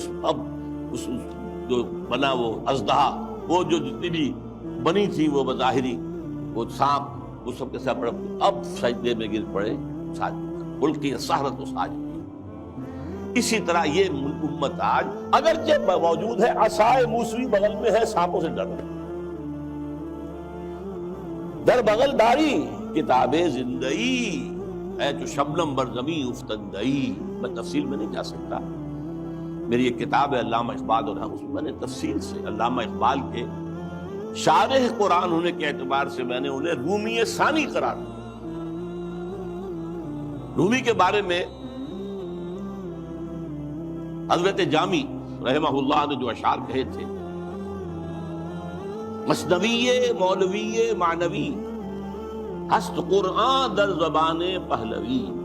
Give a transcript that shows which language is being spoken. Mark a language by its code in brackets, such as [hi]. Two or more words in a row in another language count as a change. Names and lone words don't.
[ur] اس جو بنا وہ اژدہا، وہ جو جتنی بھی بنی تھی وہ بظاہری وہ سانپ، وہ سب کے ساتھ اب سجدے میں گر پڑے. [ar] القی السحرۃ ساجدین. [ur] اسی طرح یہ امت آج اگرچہ موجود ہے، عصائے موسوی بغل میں ہے، سانپوں سے ڈر رہے. [fa] در بغل داری کتاب زندئی، اے جو شبنم بر زمیں افتندئی. [ur] میں تفصیل میں نہیں جا سکتا. میری ایک کتاب ہے علامہ اقبال، اور اس میں نے تفصیل سے علامہ اقبال کے شارح قرآن ہونے کے اعتبار سے میں نے انہیں رومی ثانی قرار دیا. رومی کے بارے میں حضرت جامی رحمہ اللہ نے جو اشعار کہے تھے، [fa] مثنوی مولوی معنوی ہست قرآن در زبان پہلوی.